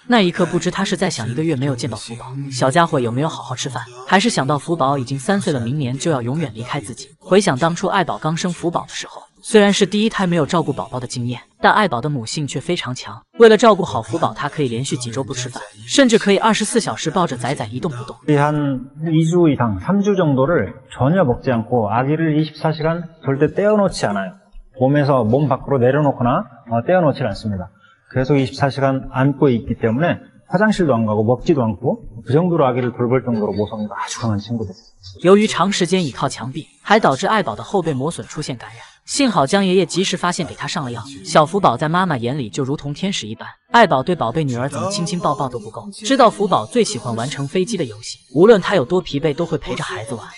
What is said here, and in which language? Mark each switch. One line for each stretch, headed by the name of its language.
Chinese: 那一刻，不知他是在想1个月没有见到福宝，小家伙有没有好好吃饭，还是想到福宝已经3岁了，明年就要永远离开自己。回想当初爱宝刚生福宝的时候，虽然是第一胎没有照顾宝宝的经验，但爱宝的母性却非常强。为了照顾好福宝，他可以连续几周不吃饭，甚至可以24小时抱着崽崽一动不动。
Korean: 한 2주 이상, 3주 정도를 전혀 먹지 않고 아기를 24시간 절대 떼어놓지 않아요. 몸에서 몸 밖으로 내려놓거나 떼어놓지 않습니다. 계속 24시간 안고 있기 때문에 화장실도 안 가고 먹지도 않고 그 정도로 아기를 돌볼 정도로 모성애가 아주 강한 친구 됐어요.
Chinese: 由于长时间倚靠墙壁，还导致爱宝的后背磨损出现感染。幸好江爷爷及时发现，给他上了药。小福宝在妈妈眼里就如同天使一般，爱宝对宝贝女儿怎么亲亲抱抱都不够。知道福宝最喜欢玩乘飞机的游戏，无论他有多疲惫，都会陪着孩子玩。